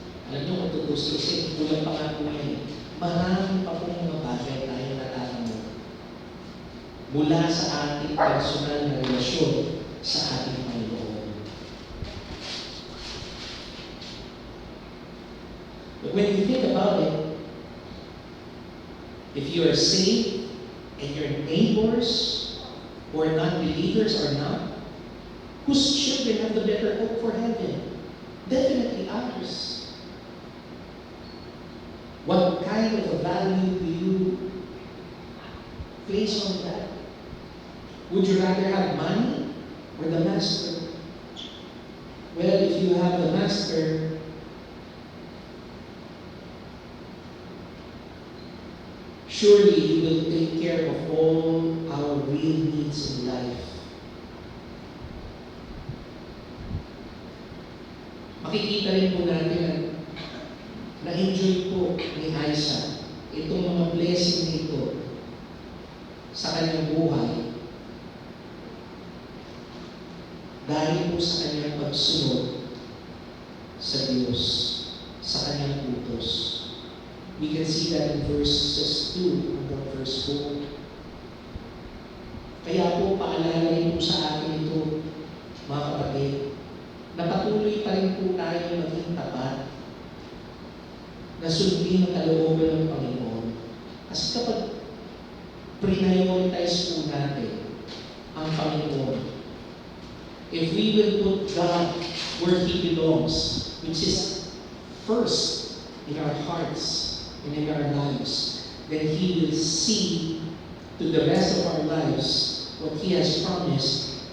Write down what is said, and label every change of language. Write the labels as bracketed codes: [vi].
[tl] Alam niyo kung tutustusin, kulang pa nga po ngayon. Marami pa pong mga bagay tayo natatamo mula sa ating personal na relasyon sa ating Panginoon. [en] But when you think about it, if you are saved and your neighbors who are non-believers are not, whose children have the better hope for heaven? Definitely ours. What kind of a value do you place on that? Would you rather have money or the master? Well, if you have the master, surely He will take care of all our real needs in life. [tl] Makikita rin po natin na-enjoy po ni Aisha itong mga blessing nito sa kanyang buhay dahil po sa kanyang pagsunod sa Diyos, sa kanyang utos. [en] We can see that in verses 2 [tl] hanggang [en] verse 4. [tl] Kaya po paalala rin po sa atin ito, mga kapatid, na patuloy pa rin po tayo maging tapat na sundin ang kalooban ng Panginoon. Kasi kapag prioritize po natin ang Panginoon, [en] if we will put God where He belongs, which is first in our hearts and in our lives, then He will see to the rest of our lives what He has promised